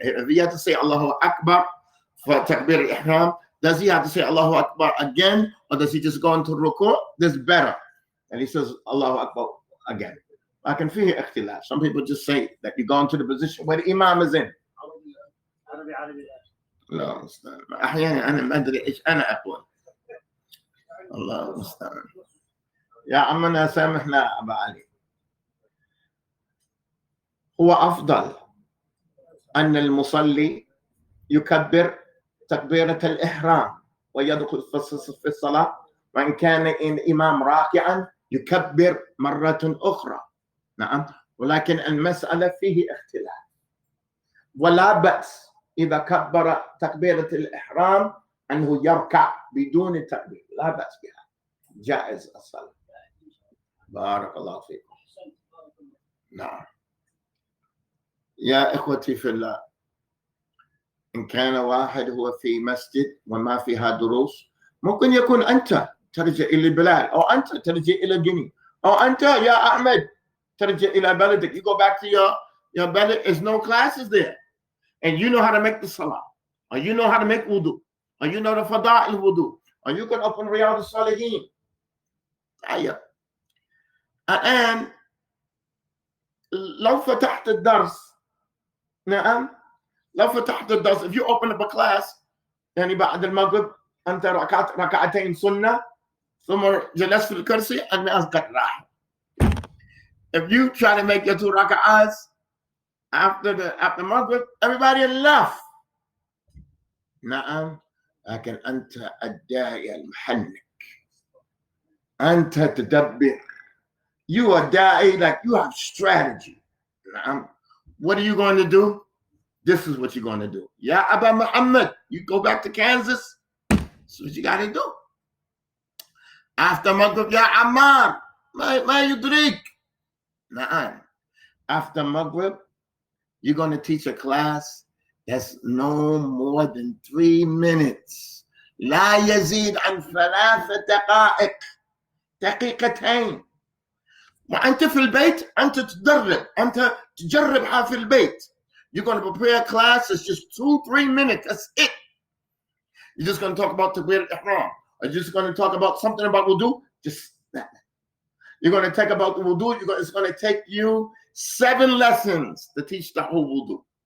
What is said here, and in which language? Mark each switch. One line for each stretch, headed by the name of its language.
English: If he had to say Allahu Akbar for تكبير الإحرام, does he have to say Allahu Akbar again, or does he just go into ruku'? That's better. And he says Allahu Akbar again.
Arabic: لكن فيه اختلاف.
English: Some people just say that you go into the position where the Imam is in.
Arabic: لا مستعان. أحيانا أنا ما أدري إيش أنا أقول. الله مستعان. يا عمنا سامحنا أبا علي. هو أفضل أن المصلي يكبر تكبيرة الإحرام ويدخل في الصلاة, وإن كان الإمام راكعا يكبر مرة أخرى. نعم, ولكن المسألة فيه اختلاف. ولا بأس إذا كبر تكبيرة الإحرام أنه يركع بدون التكبير, لا بأس بها, جائز الصلاة. بارك الله فيكم. نعم يا إخوتي في الله, إن كان واحد هو في مسجد وما فيها دروس, ممكن يكون أنت ترجع إلى بلاد, أو أنت ترجع إلى جني, أو أنت يا أحمد ترجع إلى بلدك.
English: You go back to your belly. There's no classes there, and you know how to make the salah, or you know how to make wudu, or you know the fada'il wudu, or you can open Riyadh al-Salihin.
Arabic: طيب الآن لو فتحت الدرس, نعم لو فتحت الدرس,
English: if you open up a class
Arabic: يعني بعد المغرب أنت ركعتين سنة ثم جلست في الكرسي, الناس قد راح.
English: If you try to make your 2 rak'ahs after Maghrib, everybody left.
Arabic: نعم, لكن أنت الداعي المحنك, أنت تدبر.
English: You are da'i, like you have strategy.
Arabic: نعم.
English: What are you going to do? This is what you're going to do. Ya Aba Muhammad, you go back to Kansas. That's what you got to do. After Maghrib, Ya Ammar, ma yudrik. Na'am. After Maghrib, you're going to teach a class that's no more than 3 minutes.
Arabic: لا يزيد عن 3 دقائق. دقيقتين. وأنت في البيت أنت تدرب, أنت تجربها في البيت.
English: You're going to prepare a class that's just 2-3 minutes. That's it. You're just going to talk about Takbir al-Ihram. Or you're just going to talk about something about wudu. Just that. You're going to talk about the wudu. It's going to take you 7 lessons to teach the whole wudu.